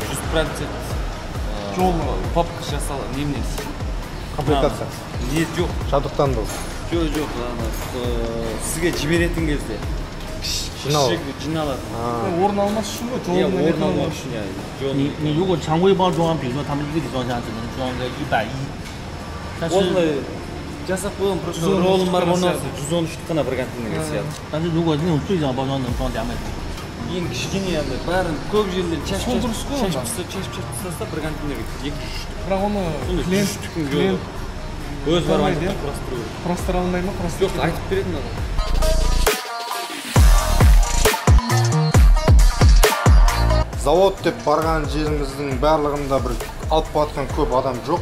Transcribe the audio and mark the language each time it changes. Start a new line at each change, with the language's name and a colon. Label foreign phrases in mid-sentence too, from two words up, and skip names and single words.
Kazakh: 100% Жол попка жасалған немнесі. Комплектация. Нет, жоқ. Жабдықтандыру. Жоқ, сізге жіберетін кезде жиналады. орын алмас үшін ғой, жолын орын алмау үшін,
Chinese: 你如果常规包装，比如说他们日里装箱只能装个110，但是
Kazakh: жасап қойған просто ролым бар, 113 қана бір контейнерге сияды.
Chinese: 但是如果那种最小包装能装200多。
Kazakh: ең кішкене андай бәрін көп жерден шашып тастаса бір контейнерге 2-3. бірақ оны клиент өз барып айтып құрастыра алмай ма? Жоқ, айтып беретін адам. Завод деп барған жеріміздің барлығында бір алып батқан көп адам жоқ.